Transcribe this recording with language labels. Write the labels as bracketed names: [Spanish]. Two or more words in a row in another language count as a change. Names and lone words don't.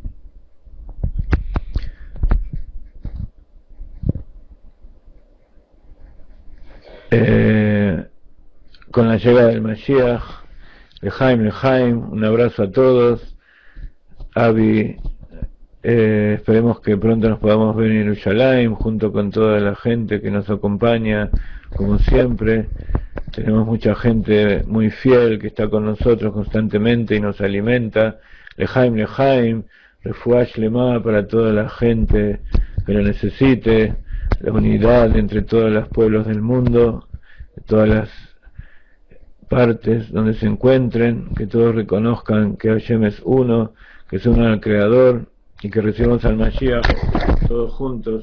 [Spanish] Con la llegada del Mashiach, Lejaim, un abrazo a todos. Avi, esperemos que pronto nos podamos ver en Yerushalayim junto con toda la gente que nos acompaña, como siempre. Tenemos mucha gente muy fiel que está con nosotros constantemente y nos alimenta. Lejaim, [Hebrew] רפואה שלמה [Spanish] para toda la gente que lo necesite, la unidad entre todos los pueblos del mundo, de todas las partes donde se encuentren, que todos reconozcan que Hashem es uno, que se unan al Creador y que recibamos al Mashiach todos juntos.